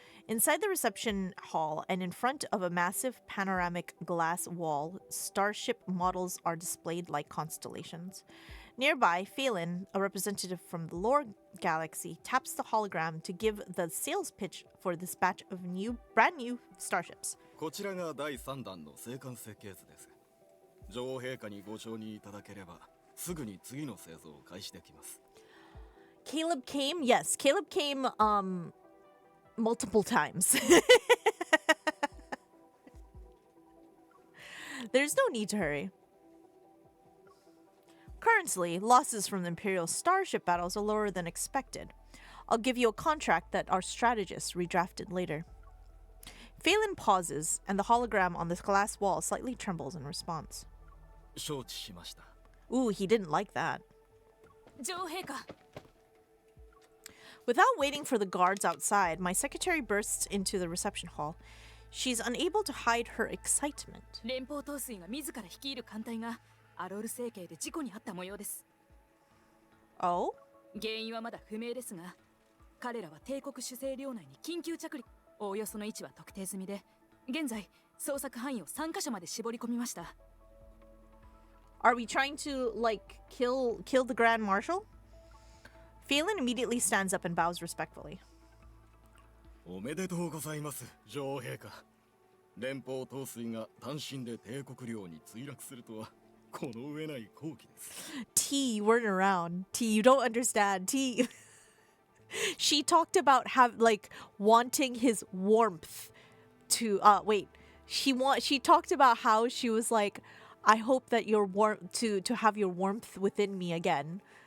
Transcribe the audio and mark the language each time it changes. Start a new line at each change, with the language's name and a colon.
English: Inside the reception hall and in front of a massive panoramic glass wall, starship models are displayed like constellations. Nearby, Phelan, a representative from the Lore Galaxy, taps the hologram to give the sales pitch for this batch of brand new starships.
Japanese: こちらが第3弾の生還設計図です。女王陛下にご承認いただければ、すぐに次の製造を開始できます。
English: Caleb came? Yes, Caleb came multiple times. There's no need to hurry. Currently, losses from the Imperial starship battles are lower than expected. I'll give you a contract that our strategists redrafted later. Phelan pauses, and the hologram on the glass wall slightly trembles in response.
Japanese: 承知しました。
English: Ooh, he didn't like that.
Japanese: 女王陛下
English: Without waiting for the guards outside, my secretary bursts into the reception hall. She's unable to hide her excitement.
Japanese: 連邦統帥が自ら率いる艦隊がアロール星系で事故に遭った模様です。
English: Oh?
Japanese: 原因はまだ不明ですが、彼らは帝国主政領内に緊急着陸。おおよその位置は特定済みで、現在捜索範囲を3カ所まで絞り込みました。
English: Are we trying to, like, kill the Grand Marshal? Phelan immediately stands up and bows respectfully.
Japanese: おめでとうございます、女王陛下。連邦統帥が単身で帝国領に墜落するとは、この上ない好機です。
English: T, you weren't around. T, you don't understand. T. She talked about wanting his warmth to she talked about how she was like, I hope that you're warm to have your warmth within me again.